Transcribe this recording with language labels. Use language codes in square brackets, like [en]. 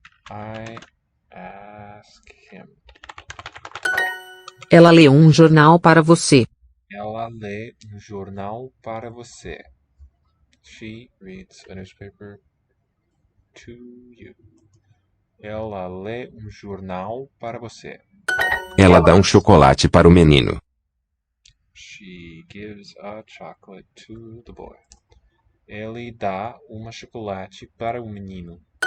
[en] I ask him. [pt] Ela lê jornal para você. Ela lê jornal para você. [en] She reads a newspaper to you. [pt] Ela lê jornal para você. Ela dá chocolate para o menino. [en] She gives a chocolate to the boy. [pt] Ele dá chocolate para o menino.